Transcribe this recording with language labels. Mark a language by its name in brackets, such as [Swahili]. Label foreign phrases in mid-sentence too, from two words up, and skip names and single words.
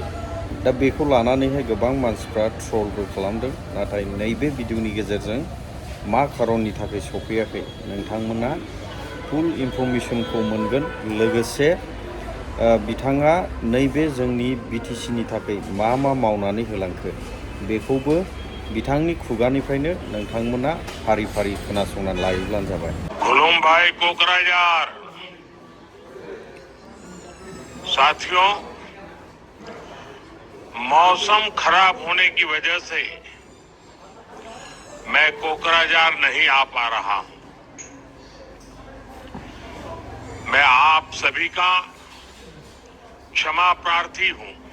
[Bodo] दा बेखौ लानानैहाय गोबां मानसिफ्रा ट्रलबो खालामदों, नाथाय नैबे भिडिअनि गेजेरजों मा खारननि थाखाय सफैयाखै नोंथांमोना [English] full informationखौ [Bodo] मोनगोन। लोगोसे बिथाङा नैबे जोंनि BTCनि थाखाय मा मावनानै होलांखो बेखौबो बिथांनि खुगानिफ्रायनो नोंथांमोना फारि फारि खोनासंनानै लायोब्लानो जाबाय। खुलुमभाई कोकराझार। [Hindi] साथियों, मौसम खराब होने की वजह से मैं कोकराझार नहीं आ पा रहा हूं। मैं आप सभी का क्षमा प्रार्थी हूं।